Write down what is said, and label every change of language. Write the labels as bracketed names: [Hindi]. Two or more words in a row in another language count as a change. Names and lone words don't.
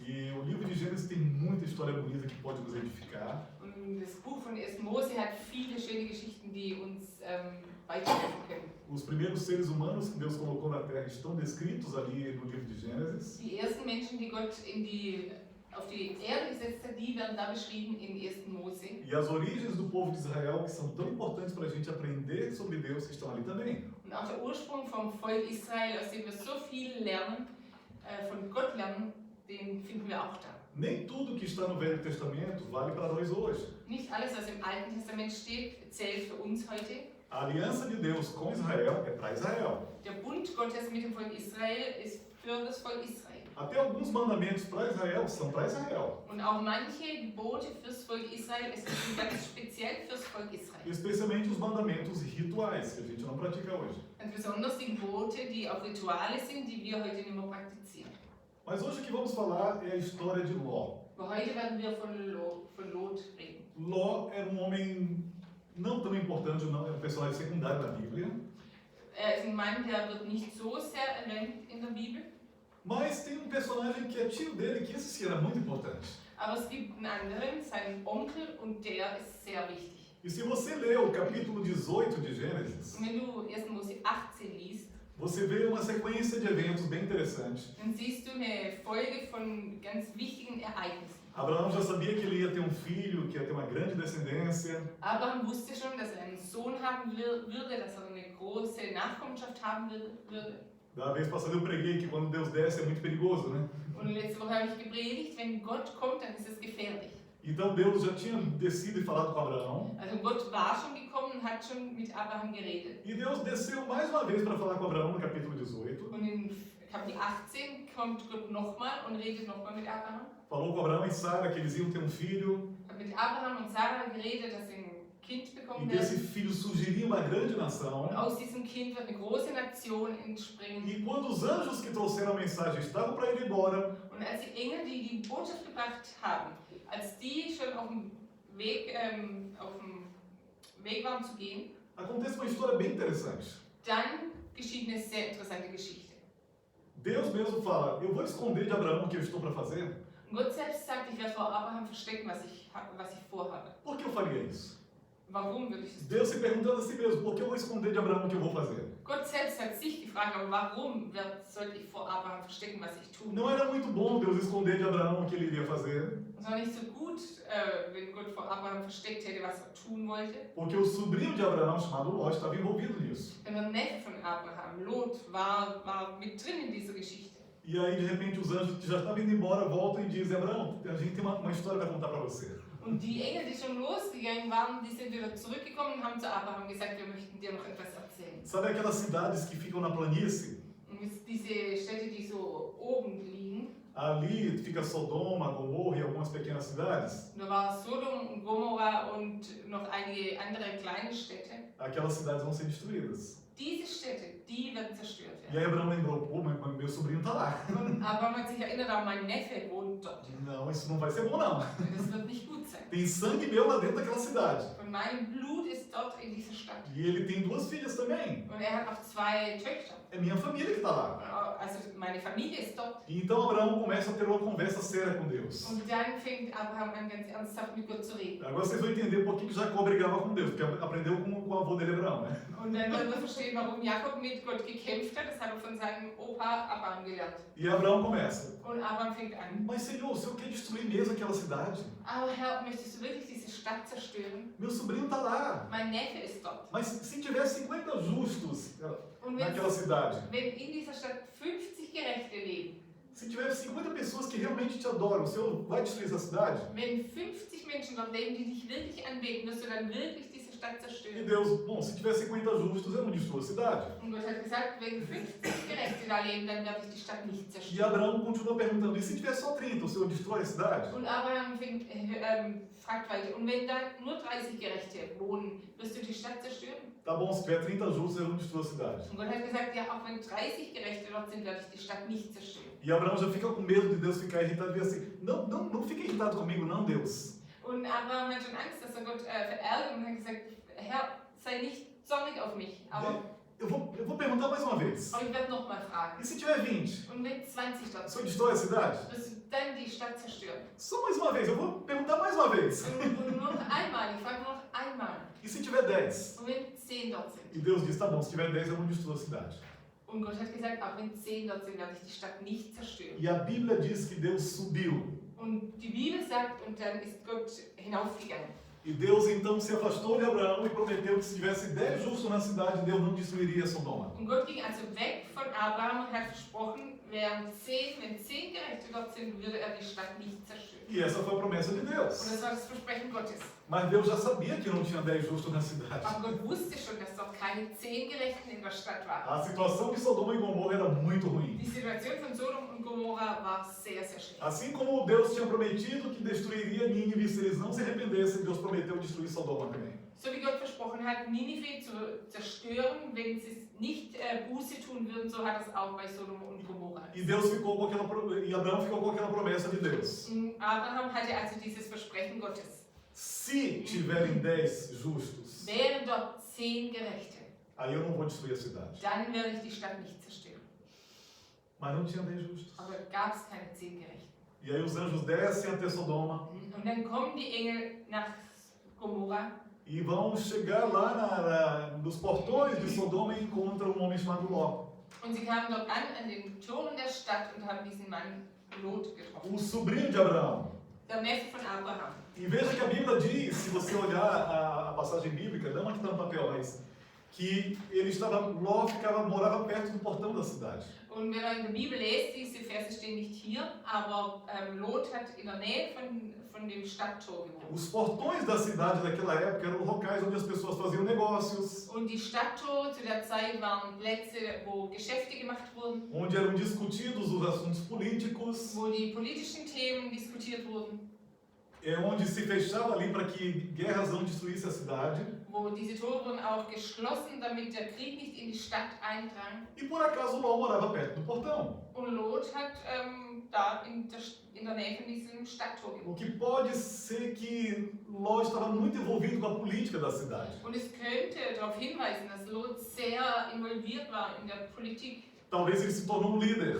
[Portuguese] E o livro de Gênesis tem muita história bonita que pode nos edificar. [German] Und das Buch von 1. Mose hat viele schöne Geschichten, die uns weiterhelfen können. [Portuguese] Os primeiros seres humanos que Deus colocou na Terra estão descritos ali no livro de Gênesis. [German] Die ersten Menschen, die Gott auf die Erde gesetzt hat, die werden da beschrieben in 1. Mose. [Portuguese] E as origens do povo de Israel, que são tão importantes para a gente aprender sobre Deus, estão ali também. [German] Und auch der Ursprung vom Volk Israel, aus dem wir so viel lernen, von Gott lernen, den finden wir auch da. [Portuguese] Nem tudo que está no Velho Testamento vale para nós hoje. [German] Nicht alles, was im Alten Testament steht, zählt für uns heute. [Portuguese] A aliança de Deus com Israel é para Israel. [German] Der Bund Gottes mit dem Volk Israel ist für das Volk Israel. [Portuguese] Até alguns mandamentos para Israel são para Israel. [German] Und auch manche Gebote fürs Volk Israel sind ganz speziell fürs Volk Israel. [Portuguese] Especialmente os mandamentos rituais, que a gente não pratica hoje. [German] Und besonders die Gebote, die auch Rituale sind, die wir heute nicht mehr praktizieren. [Portuguese] Mas hoje o que vamos falar é a história de Ló. [German] Aber heute werden wir von Lot reden. [Portuguese] Ló era homem não tão importante, não, é um personagem secundário na Bíblia. [German] Ist ein Mann, der wird nicht so sehr erwähnt in der Bibel. [Portuguese] Mas tem personagem que é tio dele, que esse sim era muito importante. [German] Aber es gibt einen anderen, seinen Onkel, und der ist sehr wichtig. [Portuguese] E se você ler o capítulo 18 de Gênesis, [German] Und wenn du 1. Mose 18 liest, [Portuguese] você vê uma sequência de eventos bem interessante. [German] dann siehst du eine Folge von ganz wichtigen Ereignissen. [Portuguese] Abraão já sabia que ele ia ter um filho, que ia ter uma grande descendência. [German] Abraham wusste schon, dass er einen Sohn haben würde, dass er eine große Nachkommenschaft haben würde. [Portuguese] Da vez passada eu preguei que quando Deus desce é muito perigoso, né? [German] Und letzte Woche habe ich gepredigt, wenn Gott kommt, dann ist es gefährlich. [Portuguese] Então Deus já tinha descido e falado com Abraão. [German] Also Gott war schon gekommen und hat schon mit Abraham geredet. [Portuguese] E Deus desceu mais uma vez para falar com Abraão no capítulo 18. [German] Und in Kapitel 18 kommt Gott nochmal und redet nochmal mit Abraham. [Portuguese] Falou com Abraão e Sara que eles iam ter um filho. [German] Hat mit Abraham und Sarah geredet, dass sie ein Kind [Portuguese] E [German] bekommen [Portuguese] desse [German] werden. [Portuguese] filho surgiria uma grande nação. [German] Und aus diesem Kind wird eine große Nation entspringen. [Portuguese] E quando os anjos que trouxeram a mensagem estavam para ir embora, [German] Und als die Engel, die die Botschaft gebracht haben, als die schon auf dem Weg waren zu gehen, [Portuguese] acontece uma história bem interessante. [German] dann geschieht eine sehr interessante Geschichte. [Portuguese] Deus mesmo fala: eu vou esconder de Abraão o que eu estou para fazer. [German] Und Gott selbst sagt, ich werde vor Abraham verstecken, was ich vorhabe. [Portuguese] Por que eu faria isso? [German] Warum würde ich das tun? [Portuguese] Deus se perguntando a si mesmo: por que eu vou esconder de Abraão o que eu vou fazer? [German] Gott selbst hat sich gefragt, aber warum sollte ich vor Abraham verstecken, was ich tue? [Portuguese] Não era muito bom Deus esconder de Abraão o que ele iria fazer, [German] Es war nicht so gut, wenn Gott vor Abraham versteckt hätte, was er tun wollte. [Portuguese] porque o sobrinho de Abraão, chamado Ló, estava envolvido nisso. [German] Denn der Neffe von Abraham, Lot, war mit drin in dieser Geschichte. [Portuguese] E aí, de repente, os anjos que já estavam indo embora voltam e dizem: Abraão, a gente tem uma história para contar para você. [German] Und die Engel, die schon losgegangen waren, die sind wieder zurückgekommen und haben zu Abraham gesagt, wir möchten dir noch etwas erzählen. [Portuguese] Sabe aquelas cidades que ficam na planície? [German] Und diese Städte, die so oben liegen, [Portuguese] Ali fica Sodoma, Gomorra e algumas pequenas cidades. [German] da war Sodom und Gomorra und noch einige andere kleine Städte. [Portuguese] Aquelas cidades vão ser destruídas. [German] Diese Städte, die werden zerstört [Portuguese] E [German] werden. [Portuguese] aí Abraão lembrou: pô, mas meu sobrinho está lá. [German] Und Abraham hat sich erinnert, auch mein Neffe wohnt dort. [Portuguese] Não, isso não vai ser bom não. [German] Das wird nicht gut sein. [Portuguese] Tem sangue meu lá dentro daquela cidade. [German] Und mein Blut ist dort in dieser Stadt. [Portuguese] E ele tem duas filhas também. [German] Und hat auch 2 Töchter. [Portuguese] É minha família que está lá. [German] Also meine Familie ist dort. [Portuguese] E então Abraão começa a ter uma conversa séria com Deus. [German] Und dann fängt Abraham an, ganz ernsthaft mit Gott zu reden. [Portuguese] Agora vocês vão entender por que Jacó brigava com Deus, porque aprendeu com o avô dele, Abraão, né? [German] Und dann werden wir verstehen, warum Jakob mit Gott gekämpft hat. Das hat er von seinem Opa Abraham gelernt. [Portuguese] E Abraão começa: [German] Und Abraham fängt an. [Portuguese] mas Senhor, o Senhor quer destruir mesmo aquela cidade? [German] Aber Herr, möchtest du wirklich diese Stadt zerstören? [Portuguese] Meu sobrinho está lá. [German] Mein Neffe ist dort. [Portuguese] Mas se tiver 50 justos [German] Und [Portuguese] naquela cidade, [German] wenn in dieser Stadt 50 Gerechte leben, [Portuguese] se tiver 50 pessoas que realmente te adoram, o Senhor vai destruir essa cidade? [German] wenn 50 Menschen dort leben, die dich wirklich anbeten, wirst du dann wirklich diese Stadt [Portuguese] E [German] zerstören? [Portuguese] Deus: bom, se tiver 50 justos, eu não destruo a cidade. [German] Und Gott hat gesagt, wenn 50 Gerechte da leben, dann werde ich die Stadt nicht [Portuguese] E [German] zerstören. [Portuguese] Abraão continua perguntando: e se tiver só 30, o Senhor destrói a cidade? [German] Und Abraham fragt weiter, und wenn da nur 30 Gerechte wohnen, wirst du die Stadt zerstören? [Portuguese] Tá bom, se tiver 30 justos, eu não destruo a cidade. [German] Und Gott hat gesagt, ja, auch wenn 30 Gerechte dort sind, werde ich die Stadt nicht zerstören. [Portuguese] E Abraão já fica com medo de Deus ficar irritado e diz assim: não fique irritado comigo, não, Deus. [German] Und Abraham hat schon Angst, dass er Gott verärgert und hat gesagt, Herr, sei nicht zornig auf mich, aber [Portuguese] Eu vou perguntar mais uma vez: [German] ich werde nochmal fragen. [Portuguese] e se tiver 20, [German] Und wenn 20 [Portuguese] o [German] dort [Portuguese] Senhor [German] sind, [Portuguese] destrói a cidade? [German] wirst du dann die Stadt [Portuguese] Só mais uma vez, eu vou perguntar mais uma vez. [German] Und nur noch einmal, ich frage nur noch einmal. [Portuguese] E se tiver 10? [German] Und wenn 10 dort sind? [Portuguese] E Deus diz, tá bom, se tiver 10 eu não destruo a cidade. [German] Und Gott hat gesagt, auch wenn 10 dort sind, werde ich die Stadt nicht zerstören. [Portuguese] E a Bíblia diz que Deus subiu. [German] Und die Bibel sagt, und dann ist Gott hinaufgegangen. [Portuguese] E Deus então se afastou de Abraão e prometeu que se tivesse 10 justos na cidade, Deus não destruiria Sodoma. [German] Und Gott ging also weg von Abraham und hat versprochen, wenn 10 Gerechte dort sind, würde er die Stadt nicht zerstören. [Portuguese] E essa foi a promessa de [German] Und [Portuguese] Deus. [German] das war das Versprechen Gottes. [Portuguese] Mas Deus já sabia que não tinha 10 justos na cidade. [German] Aber Gott wusste schon, dass dort keine 10 Gerechten in der Stadt waren. [Portuguese] A situação de Sodoma e Gomorra era muito ruim. [German] Die Situation von Sodom und Gomorra war sehr, sehr schlecht. [Portuguese] Assim como Deus tinha prometido que destruiria Nínive se eles não se arrependessem, Deus prometeu destruir Sodoma também. [German] So wie Gott versprochen hat, Ninive zu zerstören, wenn sie es nicht Buße tun würden, so hat es auch bei Sodom und Gomorra. [Portuguese] E Abraão ficou com aquela promessa de Deus. [German] Und Abraham hatte also dieses Versprechen Gottes. [Portuguese] Se tiverem 10 justos, [German] Wären dort 10 Gerechte, [Portuguese] aí eu não vou destruir a cidade. [German] dann werde ich die Stadt nicht zerstören. [Portuguese] Mas não tinha 10 justos. [German] Aber gab es keine 10 Gerechten. [Portuguese] E aí os anjos descem até Sodoma [German] Und dann kommen die Engel nach Gomorra [Portuguese] e vão chegar lá nos portões de Sodoma e encontram um homem chamado Ló, [German] und sie kamen dort an den Toren der Stadt und haben diesen Mann Lot getroffen. [Portuguese] o sobrinho de Abraão. [German] Der Neffe von Abraham. [Portuguese] E veja que a Bíblia diz, se você olhar a passagem bíblica, não aqui está no papel, mas que Ló morava perto do portão da cidade. [German] Und wenn ihr in der Bibel lest, diese Verse stehen nicht hier, aber Lot hat in der Nähe von dem Stadttor gewohnt. [Portuguese] Os portões da cidade daquela época eram locais onde as pessoas faziam negócios, [German] Und die Stadttore zu der Zeit waren Plätze, wo Geschäfte gemacht wurden, [Portuguese] onde eram discutidos os assuntos políticos, [German] wo die politischen Themen diskutiert wurden, [Portuguese] onde se fechava ali para que guerras não destruíssem a cidade. [German] wo diese Tore wurden auch geschlossen, damit der Krieg nicht in die Stadt eindrang. [Portuguese] E por acaso Ló morava perto do portão. [German] Und Lot hat da in der Nähe von diesem Stadttor [Portuguese] O [German] gewohnt. [Portuguese] que pode ser que Ló estava muito envolvido com a política da cidade. [German] Und es könnte darauf hinweisen, dass Lot sehr involviert war in der Politik. [Portuguese] Talvez ele se tornou um líder,